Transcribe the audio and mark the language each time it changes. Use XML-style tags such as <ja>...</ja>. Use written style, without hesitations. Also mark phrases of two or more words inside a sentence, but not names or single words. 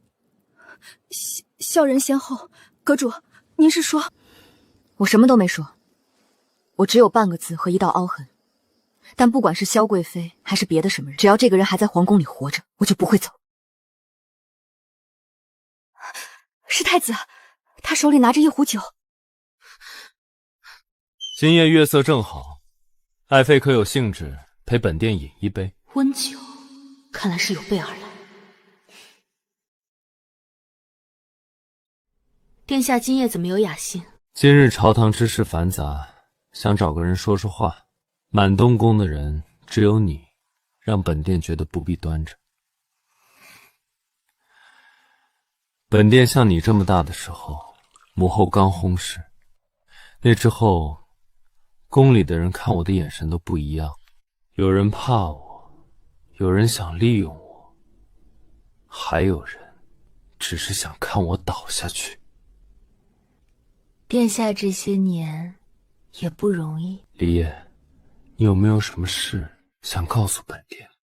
<zh>孝仁仙後。閣主，您是說？我什麼都沒說，我只有半個字和一道凹痕。但不管是蕭貴妃還是別的什麼人，只要這個人還在皇宮裡活着，我就不會走。是太子，他手裡拿着一壺酒。今夜月色正好，愛妃可有興致陪本殿飲一杯？溫酒，看來是有備而來。殿下今夜怎麼有雅興？今日朝堂之事繁雜，想找個人說說話。滿東宮的人只有你，讓本殿覺得不必端着。本殿像你這麼大的時候，母後剛薨時，那之後宮裡的人看我的眼神都不一樣，有人怕我，有人想利用我，還有人只是想看我倒下去。殿下這些年也不容易。李燁，你有沒有什麼事想告訴本殿？</zh>